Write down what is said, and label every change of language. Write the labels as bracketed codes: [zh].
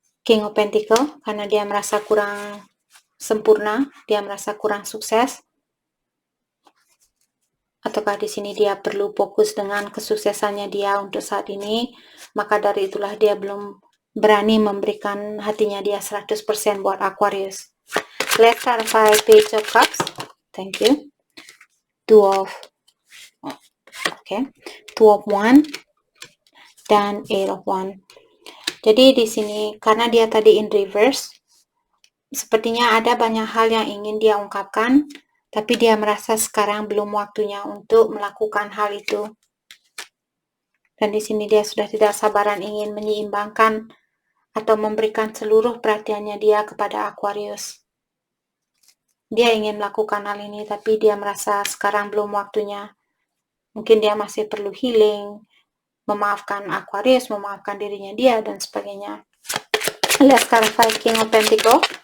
[id] King of Pentacle, karena dia merasa kurang sempurna, dia merasa kurang sukses. Ataukah di sini dia perlu fokus dengan kesuksesannya dia untuk saat ini, maka dari itulah dia belum berani memberikan hatinya dia 100% buat Aquarius. [en] Let's clarify Page of Cups. Thank you. Two of One dan Eight of One. [id] Jadi di sini karena dia tadi [en] in reverse, [id] sepertinya ada banyak hal yang ingin dia ungkapkan, tapi dia merasa sekarang belum waktunya untuk melakukan hal itu. Dan di sini dia sudah tidak sabaran ingin menyeimbangkan atau memberikan seluruh perhatiannya dia kepada Aquarius. Dia ingin melakukan hal ini, tapi dia merasa sekarang belum waktunya. Mungkin dia masih perlu healing, memaafkan Aquarius, memaafkan dirinya dia, dan sebagainya. [en] Let's clarify King of Pentacle.